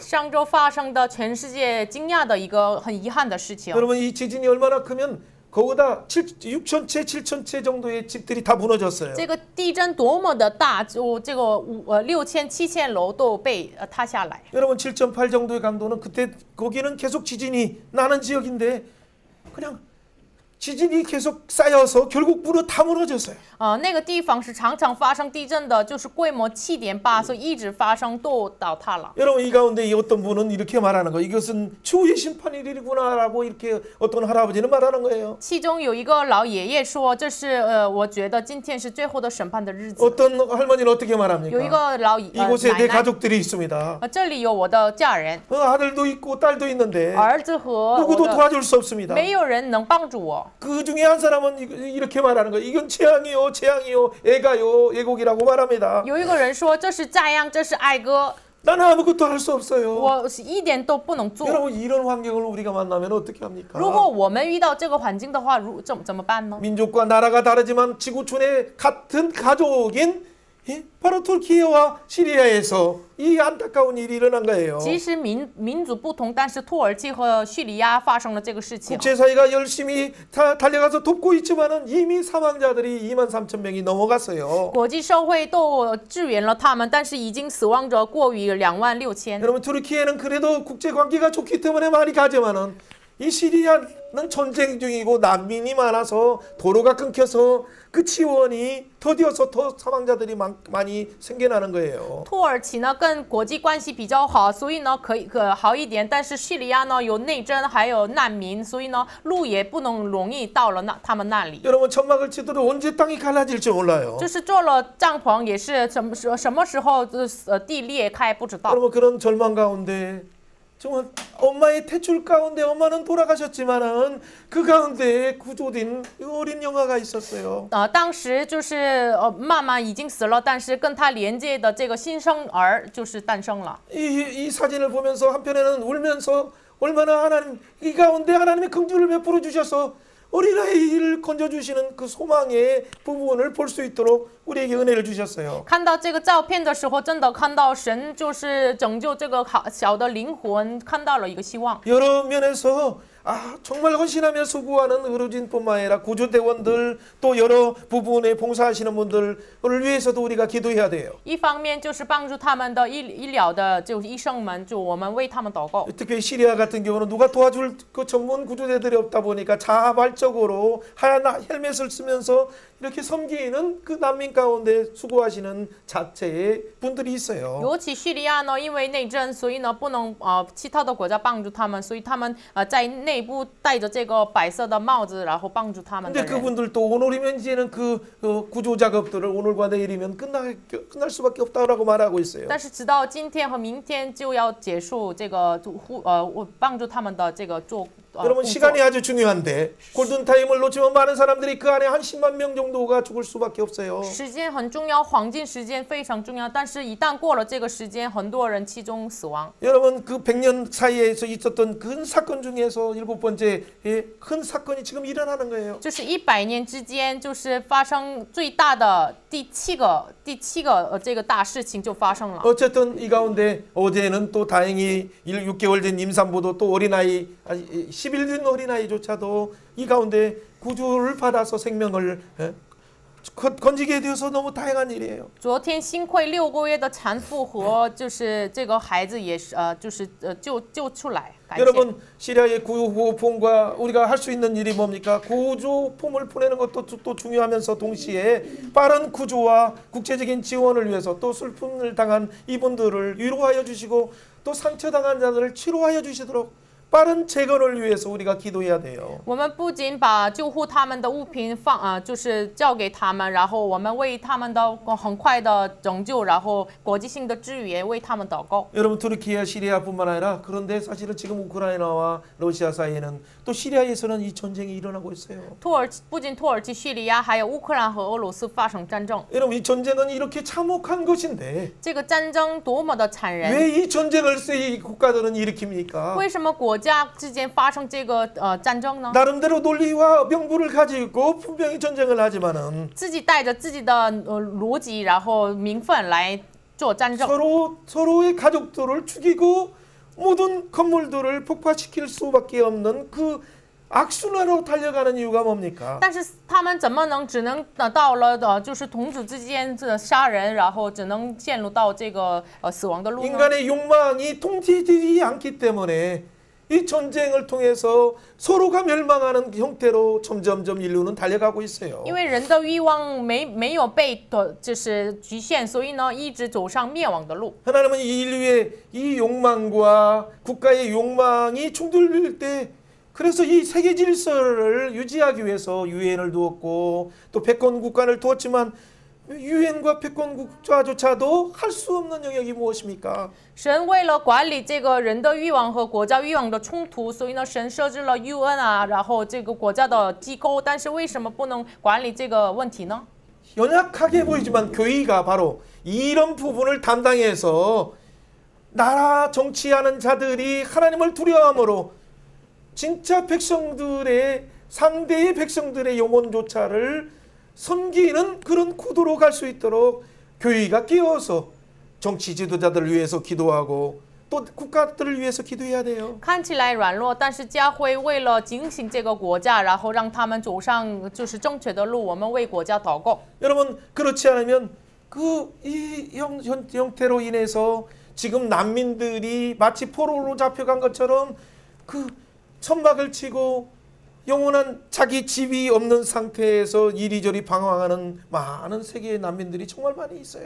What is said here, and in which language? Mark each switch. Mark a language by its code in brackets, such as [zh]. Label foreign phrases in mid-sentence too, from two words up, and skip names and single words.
[zh] 上周发生的全世界惊讶的一个很遗憾的事情。 [ko] 여러분 이 지진이 얼마나 크면 거기다 6,000채, 7,000채 정도의 집들이 다 무너졌어요. [zh] 这个地震多么的大，就这个6000、7000楼都被塌下来。 [ko] 여러분 7.8 정도의 강도는 그때 거기는 계속 지진이 나는 지역인데 그냥 지진이 계속 쌓여서 결국 다 무너졌어요. [zh] 那个地方是常常发生地震的，就是规模7.8，所以一直发生都倒塌了。 [ko] 여러분 이 가운데 이 어떤 분은 이렇게 말하는 거 이것은 주의 심판일이구나라고 이렇게 어떤 할아버지는 말하는 거예요. [zh] 其中有一个老爷爷说：“这是我觉得今天是最后的审判的日子。” [ko] 어떤 할머니는 어떻게 [zh] 有一 [ko] 말합니까? [zh] 个老 [ko] 이곳에 [zh] 奶 [ko] 내 [zh] 奶， [ko] 가족들이 있습니다. [zh] 这里有我的家人， [ko] 아들도 있고 딸도 있는데 [zh] 儿子和我 [ko] 누구도 [zh] 的， [ko] 도와줄 수 없습니다. [zh] 没有人能帮助我。 [ko] 그 중에 한 사람은 이렇게 말하는 거예요. 이건 재앙이요, 재앙이요, 애가요, 애곡이라고 말합니다. [zh] 有一个人说：“这是灾殃，这是哀歌。” [ko] 나는 아무것도 할 수 없어요. [zh] 我是一点都不能做。 [ko] 여러분 이런 환경을 우리가 만나면 어떻게 [zh] 如 [ko] 합니까? [zh] 果我们遇到这个环境的话，怎么办呢？ [ko] 민족과 나라가 다르지만 지구촌의 같은 가족인 바로 터키와 시리아에서 이 안타까운 일이 일어난 거예요. [zh] 其实民族不同，但是土耳其和叙利亚发生了这个事情。 [ko] 국제사회가 열심히 달려가서 돕고 있지만은 이미 사망자들이 23,000명이 넘어갔어요. [zh] 国际社会都支援了他们，但是已经死亡者过于26000。 [ko] 여러분 터키에는 그래도 국제 관계가 좋기 때문에 많이 가지만은 이 시리아는 전쟁 중이고 난민이 많아서 도로가 끊겨서 그 지원이 더디어서 더 사망자들이 많이 생겨나는 거예요. [zh] 土耳其呢跟国际关系比较好，所以呢可好一点。但是叙利亚呢有内争，还有难民，所以呢路也不能容易到了他们那里。 [ko] 여러분 천막을 치더라도 언제 땅이 갈라질지 몰라요. [zh] 就是做了帐篷，也是什么时候地裂开不知道。 [ko] 여러분 그런 절망 가운데 정말 엄마의 태출 가운데 엄마는 돌아가셨지만은 그 가운데 구조된 어린 영아가 있었어요. [zh] 当时就是妈妈已经死了，但是跟她连接的这个新生儿就是诞生了。 [ko] 이 사진을 보면서 한편에는 울면서 얼마나 하나님 이 가운데 하나님의 긍휼을 베풀어 주셔서 어린아이를 건져주시는 그 소망의 부분을 볼 수 있도록 우리에게 은혜를 주셨어요. [zh] 看到这个照片的时候，真的看到神就是拯救这个小的灵魂，看到了一个希望。 [ko] 여러 면에서 정말 헌신하며 수고하는 의료진뿐만 아니라 구조대원들 또 여러 부분에 봉사하시는 분들을 위해서도 우리가 기도해야 돼요. [zh] 一方面就是帮助他们的医疗的就是医生们，就我们为他们祷告。 [ko] 특히 시리아 같은 경우는 누가 도와줄 그 전문 구조대들이 없다 보니까 자발적으로 하얀 헬멧을 쓰면서 이렇게 섬기는 그 난민 가운데 수고하시는 자체의 분들이 있어요. [zh] 尤其叙利亚呢，因为内政，所以呢不能其他的国家帮助他们，所以他们在内部戴着这个白色的帽子，然后帮助他们的 [ko] 근데 [zh] 人。 [ko] 그분들도 오늘이면 이제는 그 구조 작업들을 오늘과 내일이면 끝날 수밖에 없다라고 말하고 있어요. [zh] 但是直到今天和明天就要结束这个帮助他们的这个做。 [ko] 여러분 시간이 아주 중요한데 골든타임을 놓치면 많은 사람들이 그 안에 한 10만 명 정도가 죽을 수밖에 없어요. [zh] 时间很重要，黄金时间非常重要，但是一旦过了这个时间，很多人其中死亡。 [ko] 여러분 그 100년 사이에서 있었던 큰 사건 중에서 7번째 큰 사건이 지금 일어나는 거예요. [zh] 就是100年之间，就是发生最大的第七个这个大事情就发生了。 [ko] 어쨌든 이 가운데 어제는 또 다행히 6개월 된 임산부도 또 어린아이 10일 된 어린아이조차도 이 가운데 구조를 받아서 생명을 건지게 되어서 너무 다행한 일이에요. [zh] 昨天幸亏6个月的产妇和就是这个孩子也是就是救出来，感谢。 [ko] 여러분 시리아의 구호품과 우리가 할 수 있는 일이 뭡니까? 구조품을 보내는 것도 또 중요하면서 동시에 빠른 구조와 국제적인 지원을 위해서 또 슬픔을 당한 이분들을 위로하여 주시고 또 상처당한 자들을 치료하여 주시도록 빠른 재건을 위해서 우리가 기도해야 돼요. [zh] 我们不仅把救护他们的物品就是交给他们，然后我们为他们的很快的拯救，然后国际性的支援为他们祷告。 [ko] 여러분 터키와 시리아뿐만 아니라 그런데 사실은 지금 우크라이나와 러시아 사이에는 또 시리아에서는 이 전쟁이 일어나고 있어요. [zh] 不仅土耳其、叙利亚，还有乌克兰和俄罗斯发生战争。 [ko] 여러분 이 전쟁은 이렇게 참혹한 것인데 [zh] 这个战争多么的残忍！ [ko] 왜 이 전쟁을 이 국가들은 일으킵니까? [zh] 为什么国家之间发生这个战争呢？ [ko] 나름대로 논리와 명분을 가지고 분명히 전쟁을 하지만은 [zh] 自己带着自己的逻辑，然后名分来做战争。 [ko] 서로의 가족들을 죽이고 모든 건물들을 폭파시킬 수밖에 없는 그 악순환으로 달려가는 이유가 뭡니까? [zh] 但是他们只能到了就是同族之间杀人，然后只能陷入到这个死亡的路呢？ [ko] 인간의 욕망이 통제되지 않기 때문에 이 전쟁을 통해서 서로가 멸망하는 형태로 점점점 인류는 달려가고 있어요. [zh] 因为人的欲望没有被就是局限，所以呢一直走上灭亡的路。 [ko] 하나님은 이 인류의 이 욕망과 국가의 욕망이 충돌될 때 그래서 이 세계 질서를 유지하기 위해서 유엔을 두었고 또 패권 국가를 두었지만 유엔과 패권 국가조차도 할 수 없는 영역이 무엇입니까? [zh] 神为了管理这个人的欲望和国家欲望的冲突，所以呢，神设置了 UN 然后这个国家的机构，但是为什么不能管理这个问题呢？ [ko] 연약하게 보이지만 교회가 바로 이런 부분을 담당해서 나라 정치하는 자들이 하나님을 두려워함으로 진짜 백성들의 상대의 백성들의 영혼조차를 섬기는 그런 구도로 갈 수 있도록 교회가 끼어서 정치 지도자들을 위해서 기도하고 또 국가들을 위해서 기도해야 돼요. [zh] 看起来软弱，但是教会为了警醒这个国家，然后让他们走上就是正确的路，我们为国家祷告。 [ko] 여러분 그렇지 않으면 이 형태로 인해서 지금 난민들이 마치 포로로 잡혀간 것처럼 그 천막을 치고 영원한 자기 집이 없는 상태에서 이리저리 방황하는 많은 세계의 난민들이 정말 많이 있어요.